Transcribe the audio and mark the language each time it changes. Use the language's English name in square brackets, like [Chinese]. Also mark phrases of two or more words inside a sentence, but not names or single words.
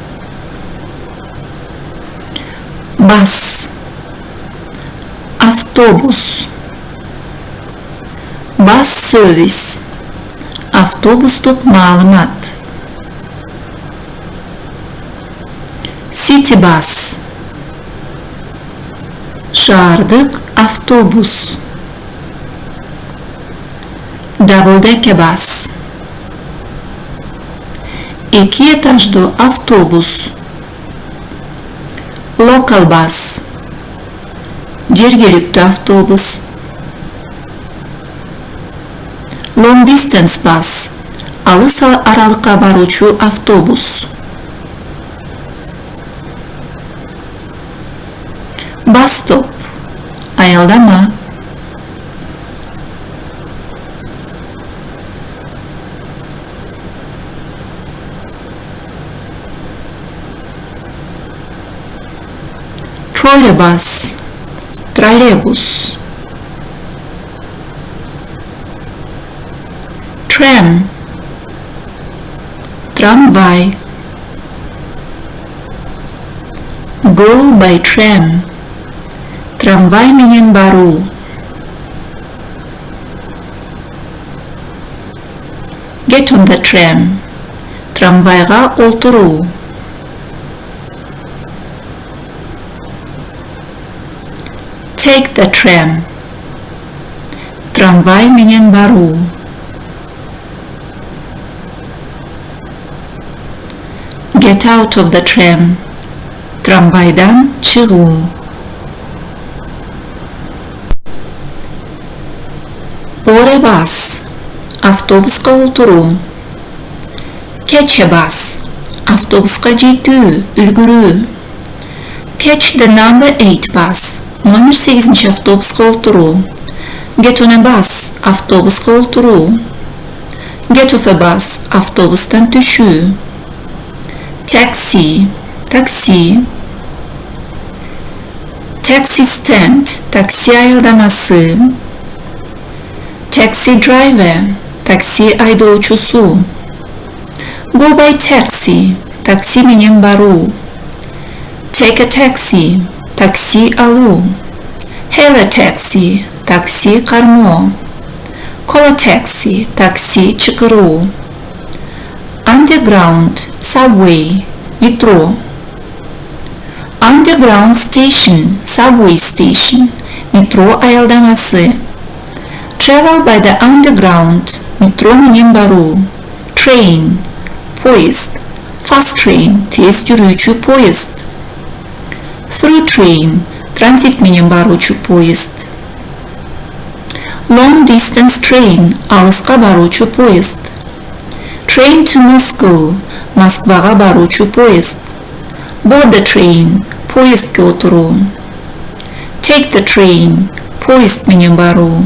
[Kyrgyz] Бас, автобус, [English] bus service, [Kyrgyz] автобустук маалымат. [English] City bus, [Kyrgyz] шаардык автобус. [English] Double decker bus, [Kyrgyz] эки этаждуу автобус. [English] Local bus, [Kyrgyz] жергиликтүү автобус. [English] Long distance bus, [Kyrgyz] алыс аралыкка баруучу автобус. [English] Bus stop, [Kyrgyz] аялдама. Троллейбус, троллейбус. Tram, трамвай. [English] Go by tram, [Kyrgyz] трамвай менен баруу. [English] Get on the tram, [Kyrgyz] трамвайга олтуруу. [English] Take the tram, [Kyrgyz] трамвай менен баруу. [English] Get out of the tram, [Kyrgyz] трамвайдан чыгуу. [English] Board a bus, [Kyrgyz] автобуска олтуруу. [English] Catch a bus, [Kyrgyz] автобуска жетүү, үлгүрүү. [English] Catch the number 8 bus, [Kyrgyz] номер 8 автобуска олтуруу. [English] Get on a bus, [Kyrgyz] автобуска олтуруу. [English] Get off a bus, [Kyrgyz] автобустан түшүү. Taxi, такси. [English] Taxi stand, [Kyrgyz] такси аялдамасы. [English] Taxi driver, [Kyrgyz] такси айдоочусу. [English] Go by taxi, [Kyrgyz] такси менен баруу. [English] Take a taxi, [Kyrgyz] такси алуу. [English] Hail a taxi, [Kyrgyz] такси кармоо. [English] Call a taxi, [Kyrgyz] такси чакыруу. [English] Underground, subway, метро. Underground station, subway station, [Kyrgyz] метро аялдамасы. [English] Travel by the underground, [Kyrgyz] метро менен баруу. Train, поезд. [English] Fast train, [Kyrgyz] тез жүрүүчү поезд. [English] Through train, [Kyrgyz] транзит менен баруучу поезд. [English] Long distance train, [Kyrgyz] алыска баруучу поезд. [English] Train to Moscow, [Kyrgyz] Москвага баруучу поезд. [English] Board the train, [Kyrgyz] поездге отуруу. [English] Take the train, [Kyrgyz] поезд менен баруу.